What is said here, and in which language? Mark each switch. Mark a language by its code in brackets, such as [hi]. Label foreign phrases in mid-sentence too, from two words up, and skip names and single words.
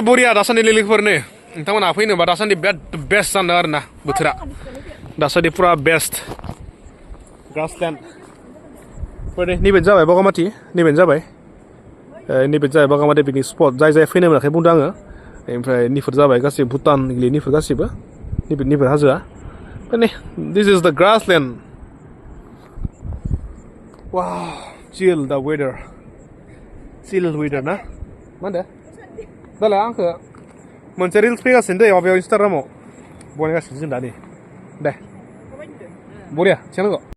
[brx] बरिया दासान्दि लोगोफोरनो नोंथांमोनहा फैनोबा दासान्दि बिराद बेस्ट जादों आरो ना बोथोरा दासान्दि पुरा [en] best grassland [brx] नैबे जाबाय बगामाथि नैबे जाबाय बगामाथि [en] picnic spot [brx] जाय फैनो मोनाखै बुंदों आङो ओमफ्राय निफोर जाबाय गासैबो भुटान निफोर गासैबो निफोर हाजोआ माने [en] this is the grassland wow chill the weather [brx] ना मा होनदों दालाय आंखौ मोनसे रिल्स फैगासिनो दै माबायाव इन्सटाग्रामाव बनायगासिनो जों दा नै दे बरिया संनांगौ